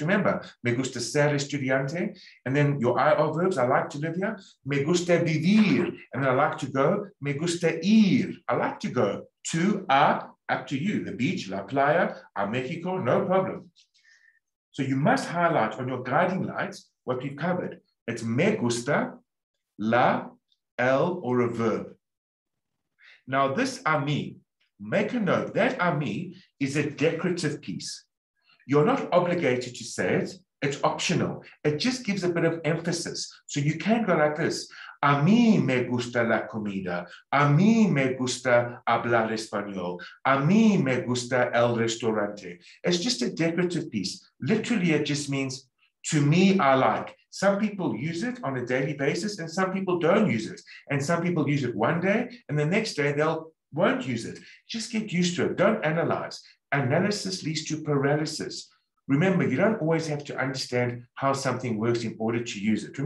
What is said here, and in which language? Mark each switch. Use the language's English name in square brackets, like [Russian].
[Spanish] Remember, me gusta ser estudiante. [English] And then your IR verbs, I like to live here. [Spanish] Me gusta vivir. [English] And then I like to go. [Spanish] Me gusta ir. [English] I like to go to, up to you. The beach, la playa, a Mexico, no problem. So you must highlight on your guiding lights what we've covered. It's me gusta, la, el, or a verb. Now this a mí, make a note, that a mí is a decorative piece. You're not obligated to say it. It's optional. It just gives a bit of emphasis. So you can go like this. [Spanish] A mí me gusta la comida. A mí me gusta hablar español. A mí me gusta el restaurante. [English] It's just a decorative piece. Literally, it just means, to me, I like. Some people use it on a daily basis and some people don't use it. And some people use it one day and the next day won't use it. Just get used to it. Don't analyze. Analysis leads to paralysis. Remember, you don't always have to understand how something works in order to use it.